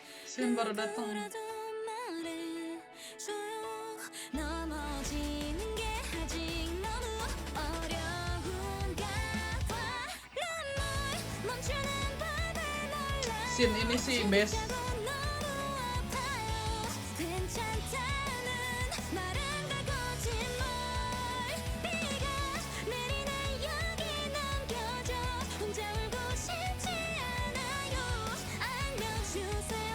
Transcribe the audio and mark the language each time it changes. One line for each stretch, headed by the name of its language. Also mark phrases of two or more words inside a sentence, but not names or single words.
Indonesian: Sin baru datang.
Korean: 누구라도 말해줘요. 넘어지는 게 아직 너무 어려운가 봐. 눈물 멈추는 법을 몰라.
Indonesian: Sin ini sih best.
Korean: 너무 아파요. 괜찮다는 말은 다 거짓말. 비가 내리는 여기 남겨져. 혼자 울고 싶지 않아요. 알려주세요.